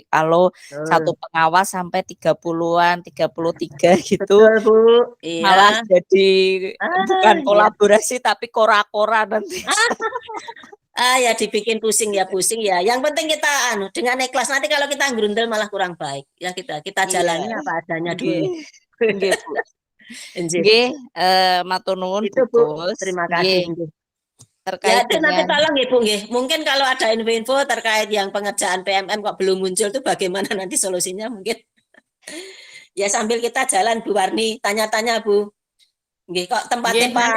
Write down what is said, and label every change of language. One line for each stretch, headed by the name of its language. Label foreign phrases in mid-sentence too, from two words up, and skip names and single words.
Indonesian: Kalau satu pengawas sampai 30-an, 33 gitu, malah jadi bukan kolaborasi tapi kora-kora nanti. Ya dibikin pusing ya pusing ya. Yang penting kita dengan ikhlas, nanti kalau kita grundel malah kurang baik. Ya kita jalani Iya. apa adanya Nggih. dulu. Nggih, Bu. Nggih.
Javanese: Nggih, matur nuwun
Indonesian: Itu Bu, Bungkus. terima Nggih, kasih. Nggih. Ya terkait itu nanti dengan tolong Ibu nggih. Mungkin kalau ada info-info terkait yang pengerjaan PMM kok belum muncul itu bagaimana nanti solusinya mungkin. Ya sambil kita jalan Bu Warni, tanya-tanya Bu. Nggih, kok tempatnya Nggih, nanti